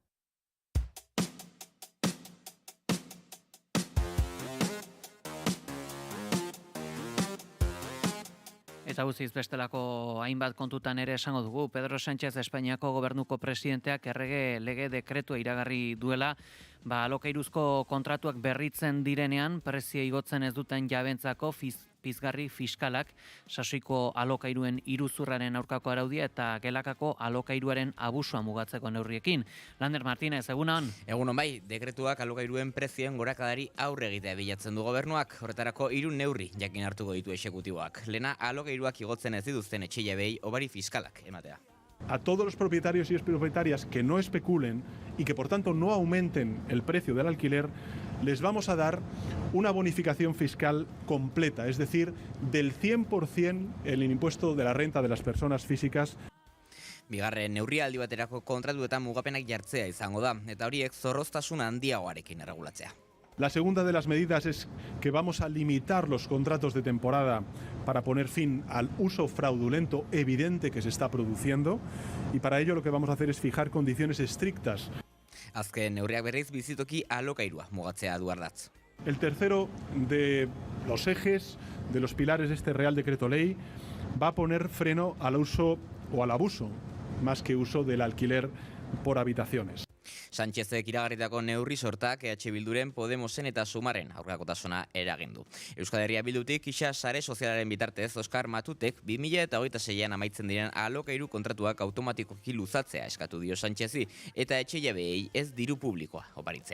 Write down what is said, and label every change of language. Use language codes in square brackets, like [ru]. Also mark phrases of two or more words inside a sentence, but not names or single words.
[eu] Eta guztiz bestelako hainbat kontutan ere esango dugu, Pedro Sánchez Espainiako gobernuko presidenteak errege lege dekretua iragarri duela, alokairuzko kontratuak berritzen direnean, prezio igotzen ez duten jabentzako pizgarri fiskalak, sasoiko alokairuen iruzurraren aurkako araudia eta gelakako alokairuaren abusua mugatzeko neurriekin. Lander Martínez, egunon? Egunon bai, dekretuak alokairuen prezioen gorakadari aurre egitea bilatzen du gobernuak, horretarako 3 neurri jakin hartuko ditu exekutiboak. Lena, alokairuak igotzen ez dituzten etxeilabei obari fiskalak ematea. [es] A todos los propietarios y propietarias que no especulen y que por tanto no aumenten el precio del alquiler, les vamos a dar una bonificación fiscal completa, es decir, del 100% el impuesto de la renta de las personas físicas. [eu] Bigarren neurria aldi baterako kontratuetan mugapenak jartzea izango da, eta horiek zorroztasun handiagoarekin erregulatzea. [es] La segunda de las medidas es que vamos a limitar los contratos de temporada para poner fin al uso fraudulento evidente que se está produciendo y para ello lo que vamos a hacer es fijar condiciones estrictas. [eu] Azken neurriak berriz bizitoki alokairua mugatzea du ardatz. [es] El tercero de los ejes, de los pilares de este Real Decreto Ley, va a poner freno al uso o al abuso, más que uso del alquiler por habitaciones. [eu] Sánchezek iragarritako neurri sortak EH Bilduren, Podemosen eta Sumaren aurkakotasuna eragindu. Euskal Herria Bildutik isa sare sozialaren bitartez Oskar Matutek 2026an amaitzen diren alokairu kontratuak automatikoki luzatzea eskatu dio Sánchezi eta etxeiabeei ez diru publikoa oparitzea.